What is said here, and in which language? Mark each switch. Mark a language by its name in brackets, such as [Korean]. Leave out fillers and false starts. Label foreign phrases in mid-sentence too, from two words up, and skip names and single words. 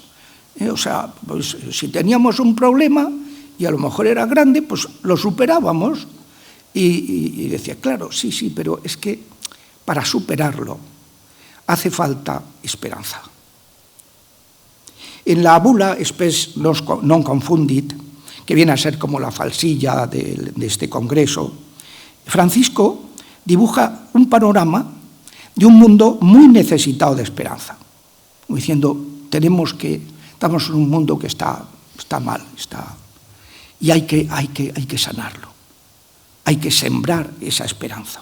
[Spanish] O sea, pues si teníamos un problema y a lo mejor era grande, pues lo superábamos. Y decía, claro, sí, pero es que para superarlo hace falta esperanza. En la bula Spes non confundit, que viene a ser como la falsilla de este congreso, Francisco dibuja un panorama de un mundo muy necesitado de esperanza, diciendo, estamos en un mundo que está mal, y hay que sanarlo, hay que sembrar esa esperanza.